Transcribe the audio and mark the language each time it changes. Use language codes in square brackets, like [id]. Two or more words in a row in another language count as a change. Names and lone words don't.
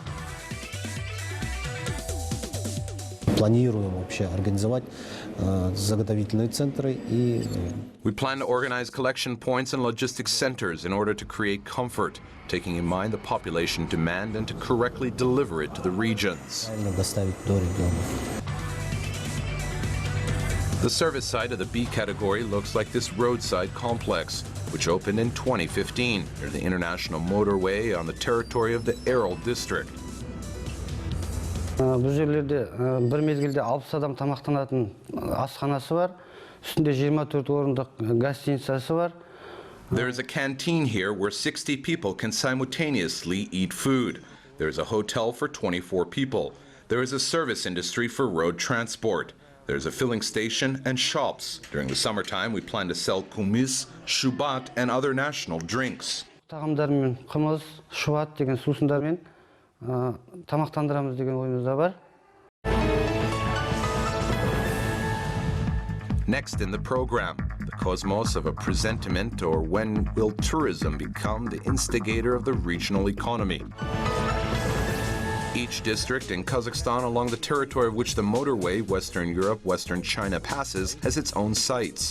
[en] We plan to organize collection points and logistics centers in order to create comfort, taking in mind the population demand and to correctly deliver it to the regions. The service site of the B category looks like this roadside complex, which opened in 2015 near the international motorway on the territory of the Erol district. [kk] Бұл жерлерде бір мезгілде 60 адам тамақтанатын асханасы бар, үстінде 24 орындық гостиницасы бар, [en] There is a canteen here where 60 people can simultaneously eat food. There is a hotel for 24 people. There is a service industry for road transport. There's a filling station and shops. During the summertime, we plan to sell kumis, shubat, and other national drinks. [kk] Тағамдармен қымыз, шуат деген сусындармен тамақтандырамыз деген ойымызда бар. [en] Next in the program, the cosmos of a presentiment, or when will tourism become the instigator of the regional economy? Each district in Kazakhstan along the territory of which the motorway Western Europe, Western China passes has its own sites.